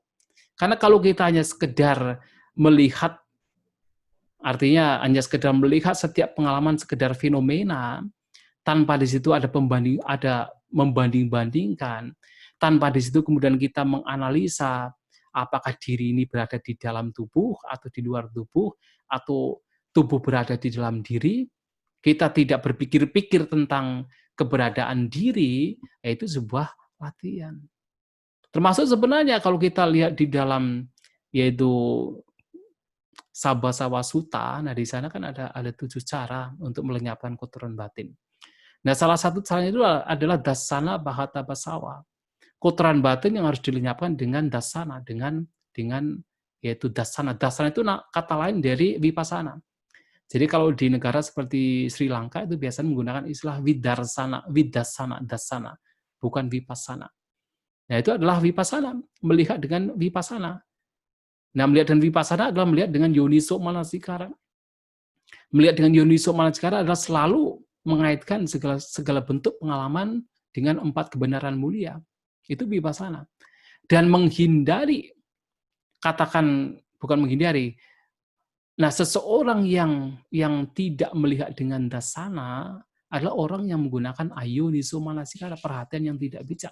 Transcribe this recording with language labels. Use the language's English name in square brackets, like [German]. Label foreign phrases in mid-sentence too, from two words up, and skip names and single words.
[Indonesian] Karena kalau kita hanya sekedar melihat, artinya hanya sekedar melihat setiap pengalaman sekedar fenomena, tanpa di situ ada membanding-bandingkan, tanpa di situ kemudian kita menganalisa apakah diri ini berada di dalam tubuh atau di luar tubuh, atau tubuh berada di dalam diri, kita tidak berpikir-pikir tentang keberadaan diri, yaitu sebuah latihan. Termasuk sebenarnya kalau kita lihat di dalam yaitu Sabbasawa Sutta, nah di sana kan ada 7 cara untuk melenyapkan kotoran batin. Nah, salah satu caranya itu adalah [Pali] dasana bahata basawa. [Indonesian] Kotoran batin yang harus dilenyapkan dengan dasana, dengan yaitu dasana. Dasana itu kata lain dari vipassana. Jadi kalau di negara seperti Sri Lanka itu biasanya menggunakan istilah vidarsana, dasana, bukan vipassana. Nah, itu adalah vipassana, melihat dengan vipassana. Nah, melihat dengan vipassana adalah melihat dengan [Pali] yoniso manasikara. [Indonesian] Melihat dengan [Pali] yoniso manasikara [Indonesian] adalah selalu mengaitkan segala bentuk pengalaman dengan 4 kebenaran mulia. Itu vipassana. Dan menghindari, katakan bukan menghindari. Nah, seseorang yang tidak melihat dengan dasana adalah orang yang menggunakan [Pali] ayoniso manasikara, [Indonesian] perhatian yang tidak bijak.